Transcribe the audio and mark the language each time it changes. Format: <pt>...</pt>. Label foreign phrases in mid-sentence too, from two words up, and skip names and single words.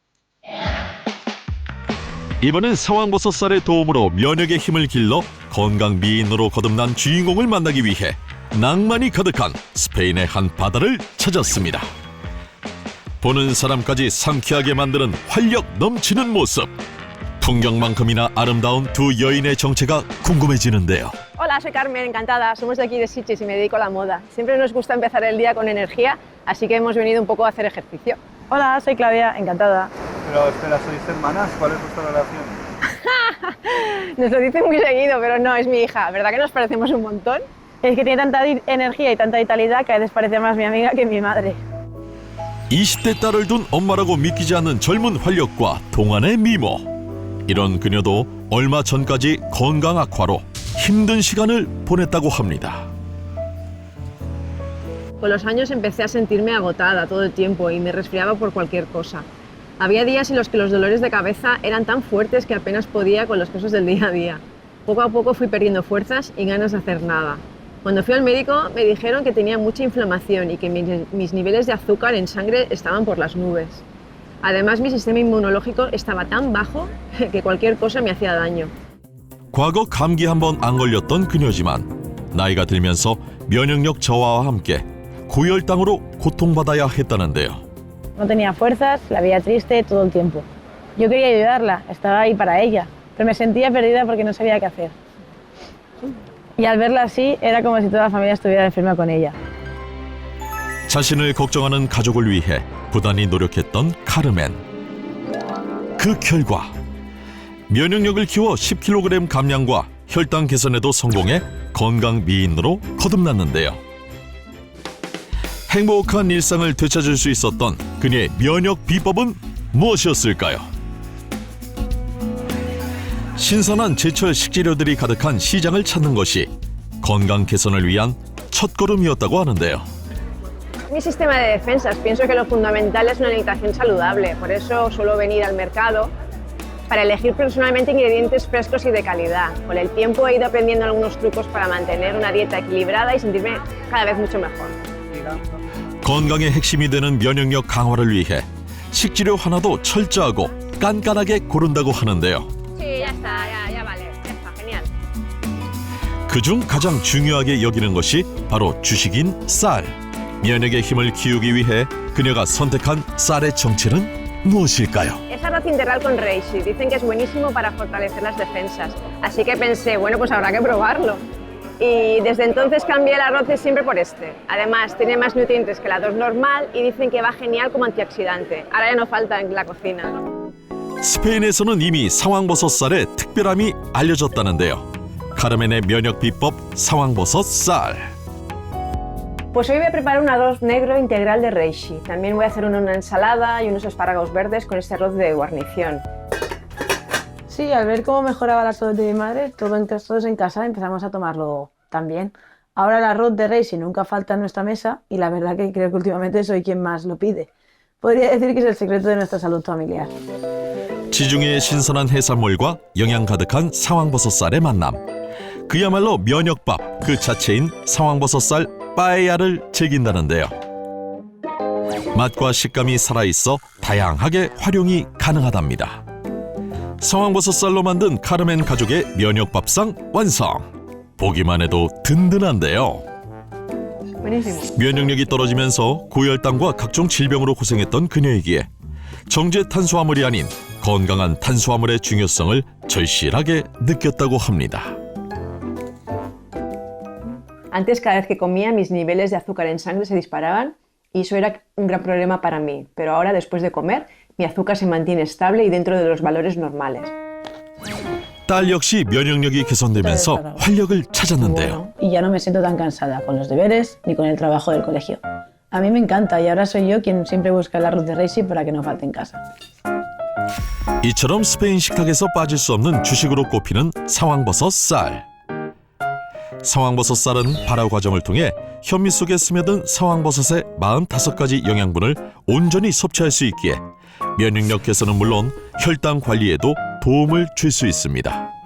<ko>이번엔 상황버섯 쌀의 도움으로 면역의 힘을 길러 건강 미인으로 거듭난 주인공을 만나기 위해 낭만이 가득한 스페인의 한 바다를 찾았습니다. 보는 사람까지 상쾌하게 만드는 활력 넘치는 모습. 풍경만큼이나 아름다운 두 여인의 정체가 궁금해지는데요.</ko> <es>Hola, soy Carmen, encantada. Somos de aquí de Sitges y me dedico a la moda. Siempre nos gusta empezar el día con energía, así que hemos venido un poco a hacer ejercicio. Hola, soy Claudia, encantada. Pero espera, ¿sois hermanas? ¿Cuál es vuestra relación? Nos lo dicen muy seguido, pero no, es mi hija. ¿Verdad que nos parecemos un montón? Es que tiene tanta energía y tanta vitalidad que a veces parece más mi amiga que mi madre.</es> <ko>20대 딸을 둔 엄마라고 믿기지 않는 젊은 활력과 동안의 미모. 이런 그녀도 얼마 전까지 건강 악화로 힘든 시간을 보냈다고 합니다.</ko> <es>Con los años empecé a sentirme agotada todo el tiempo y me resfriaba por cualquier cosa. Había días en los que los dolores de cabeza eran tan fuertes que apenas podía con los casos del día a día. Poco a poco fui perdiendo fuerzas y ganas de hacer nada. Cuando fui al médico me dijeron que tenía mucha inflamación y que mis niveles de azúcar en sangre estaban por las nubes. Además, mi sistema inmunológico estaba tan bajo que cualquier cosa me hacía daño.</es> <ko>과거 감기 한 번 안 걸렸던 그녀지만 나이가 들면서 면역력 저하와 함께 고혈당으로 고통받아야 했다는데요.</ko> <es>No tenía fuerzas, la veía triste todo el tiempo. Yo quería ayudarla, estaba ahí para ella, pero me sentía perdida porque no sabía qué hacer. Y al verla así, era como si toda la familia estuviera enferma con ella.</es> <ko>자신을 걱정하는 가족을 위해 부단히 노력했던 카르멘. 그 결과 면역력을 키워 10kg 감량과 혈당 개선에도 성공해 건강 미인으로 거듭났는데요. 행복한 일상을 되찾을 수 있었던 그녀의 면역 비법은 무엇이었을까요? 신선한 제철 식재료들이 가득한 시장을 찾는 것이 건강 개선을 위한 첫걸음이었다고 하는데요.</ko> <es>Mi sistema de defensas, pienso que lo fundamental es una alimentación saludable, por eso suelo venir al mercado para elegir personalmente ingredientes frescos y de calidad. Con el tiempo he ido aprendiendo algunos trucos para mantener una dieta equilibrada y sentirme cada vez mucho mejor.</es> <ko>건강의 핵심이 되는 면역력 강화를 위해 식재료 하나도 철저하고 깐깐하게 고른다고 하는데요.</ko> <es>Sí, ya está, ya vale, ya está, genial.</es> <ko>그중 가장 중요하게 여기는 것이 바로 주식인 쌀. 면역의 힘을 키우기 위해 그녀가 선택한 쌀의 정체는 무엇일까요?</ko> <es>Es arroz integral con reishi. Dicen que es buenísimo para fortalecer las defensas. Así que pensé, bueno, pues habrá que probarlo. Y desde entonces cambié el arroz de siempre por este. Además, tiene más nutrientes que el arroz normal y dicen que va genial como antioxidante. Ahora ya no falta en la cocina.</es> <ko>스페인에서는 이미 상황버섯 쌀의 특별함이 알려졌다는데요. 카르멘의 면역 비법 상황버섯 쌀.</ko> <es>Pues hoy voy a preparar un arroz negro integral de reishi. También voy a hacer una ensalada y unos espárragos verdes con este arroz de guarnición. Sí, al ver cómo mejoraba la salud de mi madre, todos en casa empezamos a tomarlo también. Ahora el arroz de reishi nunca falta en nuestra mesa y la verdad que creo que últimamente soy quien más lo pide. Podría decir que es el secreto de nuestra salud familiar.</es> <ko>지중해의 신선한 해산물과 영양 가득한 상황버섯쌀의 만남. 그야말로 면역밥 그 자체인 상황버섯쌀 빠에야를 즐긴다는데요. 맛과 식감이 살아있어 다양하게 활용이 가능하답니다. 상황버섯쌀로 만든 카르멘 가족의 면역밥상 완성! 보기만 해도 든든한데요. 면역력이 떨어지면서 고혈당과 각종 질병으로 고생했던 그녀에게 정제 탄수화물이 아닌 건강한 탄수화물의 중요성을 절실하게 느꼈다고 합니다.</ko> <es>Antes, cada vez que comía, mis niveles de azúcar en sangre se disparaban y eso era un gran problema para mí. Pero ahora, después de comer, mi azúcar se mantiene estable y dentro de los valores normales.</es> <ko>딸 역시 면역력이 개선되면서 활력을 찾았는데요.</ko> <es>Y ya no me siento tan cansada con los deberes ni con el trabajo del colegio. A mí me encanta y ahora soy yo quien siempre busca el arroz de reishi para que no falte en casa.</es> <ko>이처럼 스페인 식탁에서 빠질 수 없는 주식으로 꼽히는 상황버섯 쌀. 상황버섯 쌀은 발효 과정을 통해 현미 속에 스며든 상황버섯의 45가지 영양분을 온전히 섭취할 수 있기에 면역력 개선은 물론 혈당 관리에도 도움을 줄 수 있습니다.</ko>